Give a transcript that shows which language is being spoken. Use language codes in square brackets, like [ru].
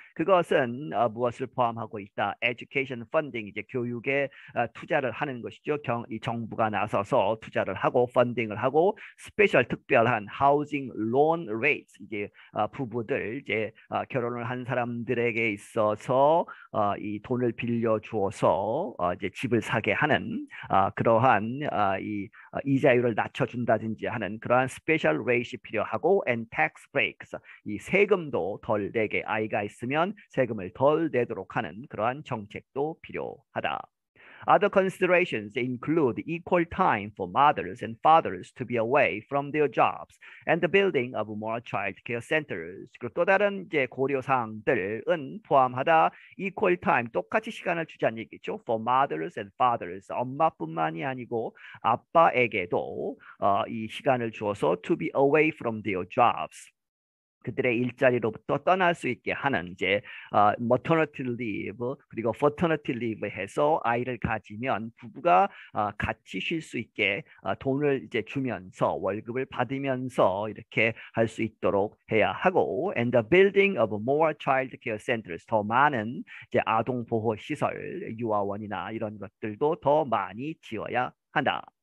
[ko] 그것은 무엇을 포함하고 있다? [en] Education funding, [ko] 이제 교육에 투자를 하는 것이죠. 이 정부가 나서서 투자를 하고 펀딩을 하고, 스페셜, 특별한 [en] housing loan rates, [ko] 이제 부부들, 이제 결혼을 한 사람들에게 있어서 이 돈을 빌려 주어서 이제 집을 사게 하는 그러한 이 이자율을 낮춰준다든지 하는 그러한 스페셜 레이시 필요하고, [en] and tax breaks, [ko] 이 세금도 덜 내게, 아이가 있으면 세금을 덜 내도록 하는 그러한 정책도 필요하다. [en] Other considerations include equal time for mothers and fathers to be away from their jobs and the building of more child care centers. [ko] 그리고 또 다른 이제 고려 사항들은 포함하다 [en] equal time [ko] 똑같이 시간을 주자는 얘기죠. [en] For mothers and fathers [ko] 엄마뿐만이 아니고 아빠에게도 이 시간을 주어서 [en] to be away from their jobs. [ko] 그들의 일자리로부터 떠날 수 있게 하는 이제 maternity leave 그리고 paternity leave 해서 아이를 가지면 부부가 같이 쉴 수 있게 돈을 이제 주면서 월급을 받으면서 이렇게 할 수 있도록 해야 하고 [en] and the building of more child care centers [ko] 더 많은 이제 아동 보호 시설 유아원이나 이런 것들도 더 많이 지어야 한다.